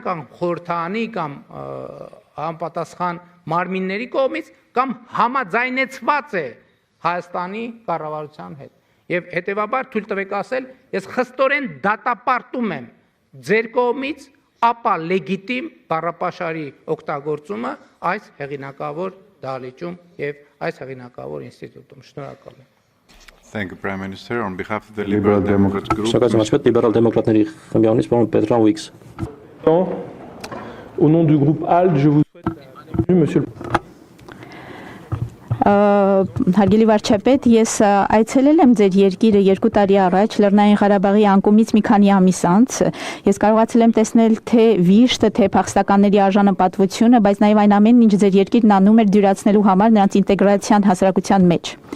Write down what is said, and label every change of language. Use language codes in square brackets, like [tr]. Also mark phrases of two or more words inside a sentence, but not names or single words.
[hy] կամ խորհրդարանի կամ համապատասխան մարմինների կողմից կամ համաձայնեցված է Հայաստանի կառավարության հետ։ Եվ հետևաբար թույլ տվեք ասել, ես խստորեն դատապարտում եմ ձեր կողմից ապա լեգիտիմ բառապաշարի օգտագործումը այս հեղինակավոր դահլիճում եւ այս հեղինակավոր ինստիտուտում։ Շնորհակալ եմ։ [en] Thank you, Prime Minister. On behalf of the Liberal Democrats Group. [hy] Շնորհակալ լիբերալ դեմոկրատների խմբյանից պարոն Պետրան Ուիքս։ [fr] Au nom du groupe ALDE, je vous souhaite la bienvenue, monsieur le [hy] Հարգելի վարչապետ, ես այցելել եմ ձեր երկիրը 2 տարի առաջ Լեռնային Ղարաբաղի անկումից մի քանի ամիս անց։ Ես կարողացել եմ տեսնել թե վիշտը, թե փախստականների արժանապատվությունը, բայց նաև այն ամենն, ինչ ձեր երկիրն անում էր դյուրացնելու համար նրանց ինտեգրացիան հասարակության մեջ։